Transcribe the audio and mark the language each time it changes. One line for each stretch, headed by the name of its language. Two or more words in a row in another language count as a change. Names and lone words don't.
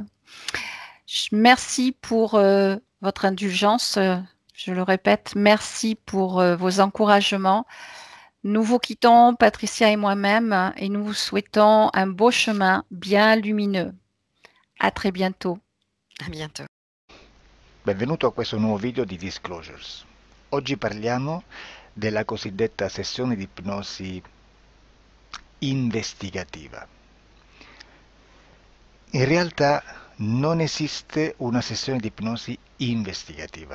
French: Merci pour votre indulgence. Je le répète, merci pour vos encouragements. Nous vous quittons, Patricia et moi-même, et nous vous souhaitons un beau chemin bien lumineux. À très bientôt. À bientôt.
Italian: Benvenuto a questo nuovo video di Disclosures. Oggi parliamo della cosiddetta sessione di ipnosi investigativa. In realtà non esiste una sessione di ipnosi investigativa.